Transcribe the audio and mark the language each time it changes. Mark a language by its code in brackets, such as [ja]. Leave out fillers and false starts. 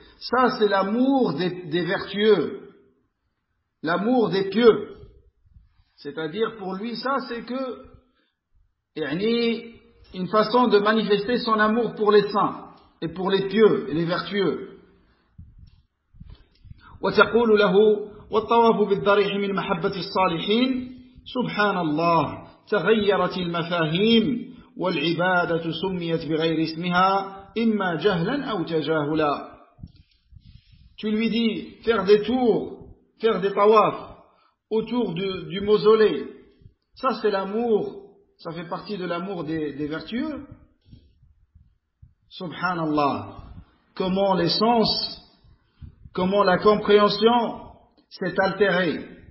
[fr] Ça c'est l'amour des vertueux, l'amour des pieux. C'est-à-dire pour lui ça c'est que, yani, une façon de manifester son amour pour les saints, et pour les pieux, et les vertueux. [ar] وَتَقُولُ لَهُ وَالطَّوَافُ بِالضَّرِيحِ مِنْ مَحَبَّةِ الصَّالِحِينَ سبحان الله تغيرت المفاهيم والعبادة سميت بغير اسمها إما جهلا أو تجاهلا. [fr] Tu lui dis faire des tours, faire des tawafs autour du mausolée, ça c'est l'amour, ça fait partie de l'amour des vertueux. [ar] سبحان الله. [fr] Comment les sens, comment la compréhension s'est altérée.